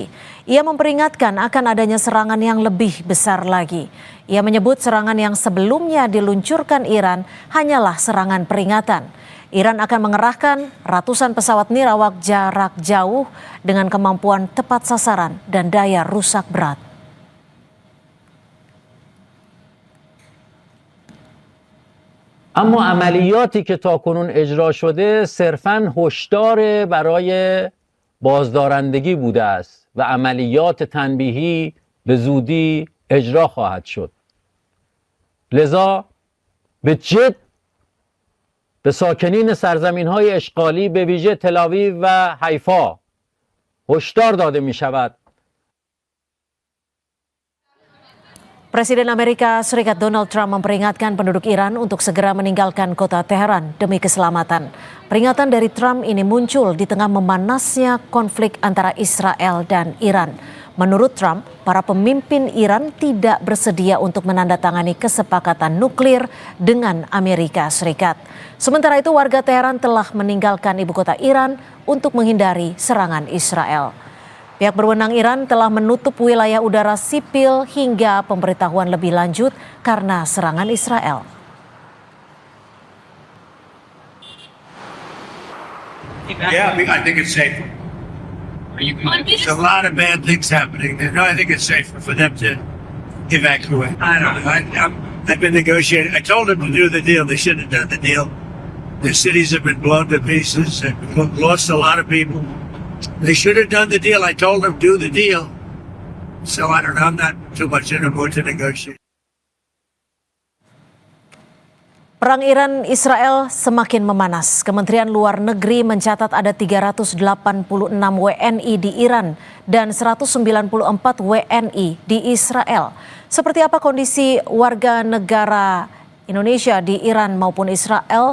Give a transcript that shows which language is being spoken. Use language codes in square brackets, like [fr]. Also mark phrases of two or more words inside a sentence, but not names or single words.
[id] Ia memperingatkan akan adanya serangan yang lebih besar lagi. Ia menyebut serangan yang sebelumnya diluncurkan Iran hanyalah serangan peringatan. Iran akan mengerahkan ratusan pesawat nirawak jarak jauh dengan kemampuan tepat sasaran dan daya rusak berat. [fa] اما عملیاتی که تاکنون اجرا شده صرفاً هشدار برای بازدارندگی بوده است و عملیات تنبیهی به زودی اجرا خواهد شد. لذا به جد به ساکنین سرزمین‌های اشغالی به ویژه تل‌آویو و حیفا هشدار داده می‌شود. [id] Presiden Amerika Serikat Donald Trump memperingatkan penduduk Iran untuk segera meninggalkan kota Teheran demi keselamatan. Peringatan dari Trump ini muncul di tengah memanasnya konflik antara Israel dan Iran. Menurut Trump, para pemimpin Iran tidak bersedia untuk menandatangani kesepakatan nuklir dengan Amerika Serikat. Sementara itu, warga Teheran telah meninggalkan ibu kota Iran untuk menghindari serangan Israel. Pihak berwenang Iran telah menutup wilayah udara sipil hingga pemberitahuan lebih lanjut karena serangan Israel. [en] Yeah, I think it's safer. There's a lot of bad things happening. No, I think it's safer for them to evacuate. I don't know. I've been negotiating. I told them to do the deal. They shouldn't have done the deal. The cities have been blown to pieces. They've lost a lot of people. They should have done the deal. I told them do the deal. So I don't know. I'm not too much in a mood to negotiate. [id] Perang Iran-Israel semakin memanas. Kementerian Luar Negeri mencatat ada 386 WNI di Iran dan 194 WNI di Israel. Seperti apa kondisi warga negara Indonesia di Iran maupun Israel?